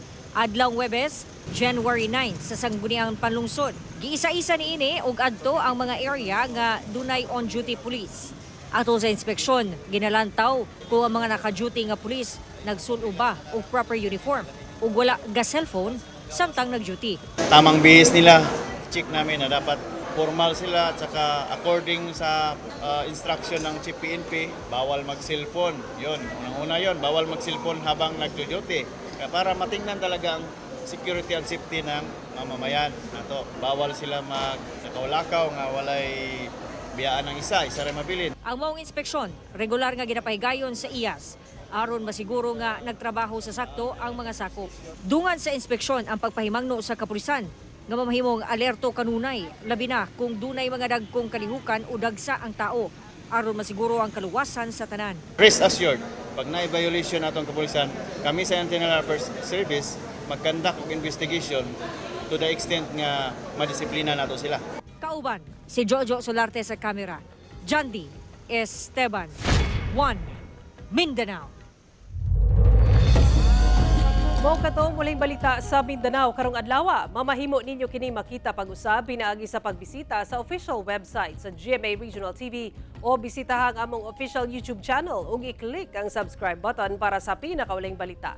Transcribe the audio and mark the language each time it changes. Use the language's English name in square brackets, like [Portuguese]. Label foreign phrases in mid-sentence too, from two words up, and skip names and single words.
[Cebuano] Adlaw Huwebes, January 9 sa Sangguniang Panlungsod. Giisa-isa niini og adto ang mga area nga dunay [English] on-duty police. [Cebuano] Atol sa inspeksyon, ginalantaw kung ang mga naka-duty nga police nagsulo ba og [English] proper uniform [Cebuano] ug wala ga cellphone samtang nag-duty. [Filipino] Tamang bihis nila, check namin na dapat formal sila at saka according sa instruction ng Chief PNP, bawal mag-cellphone. Yun, unang-una yun, bawal mag-cellphone habang nag-duty. Para matingnan talaga ang [English] security and safety [Filipino] ng mamamayan. [Cebuano] Nato, bawal sila mag-lakaw nga walay biyaan ng isa rin mabilin. Ang maong inspeksyon, regular nga ginapahigayon sa IAS. Aron masiguro nga nagtrabaho sa sakto ang mga sakop. Dungan sa inspeksyon ang pagpahimangno sa kapulisan nga mamahimong alerto kanunay, labi na kung dunay mga dagkong kalihukan o dagsa ang tao aron masiguro ang kaluwasan sa tanan. [English] Rest assured, [Cebuano] pag na-violation natong kapulisan, kami sa Internal Affairs Service mag-conduct og investigation [English] to the extent [Cebuano] nga madisiplina nato sila. Kauban, si Jojo Solarte sa kamera. John D. Esteban, 1 Mindanao. Mao katong muling balita sa Mindanao karong adlaw. Mamahimo ninyo kini makita pag-usab pinaagi sa pagbisita sa [English] official website [Cebuano] sa GMA Regional TV o bisitahang among [English] official YouTube channel [Cebuano] ug i-click ang [English] subscribe button [Cebuano] para sa pinakauling balita.